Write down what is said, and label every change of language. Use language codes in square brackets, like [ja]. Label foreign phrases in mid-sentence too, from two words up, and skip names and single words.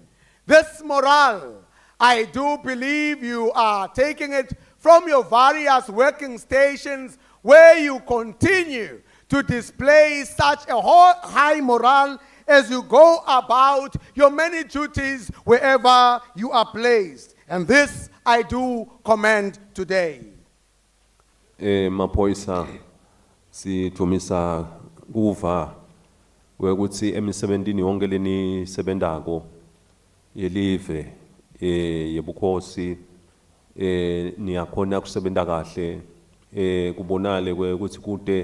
[en] This morale, I do believe you are taking it from your various working stations where you continue to display such a high morale as you go about your many duties wherever you are placed. And this I do commend today. [ss] Maphoyisa sithumisa kuva ukuthi emisebenzini yonke leni sebendako yelive yebukhosi niyakhona kusebenza kahle kubonale ukuthi kude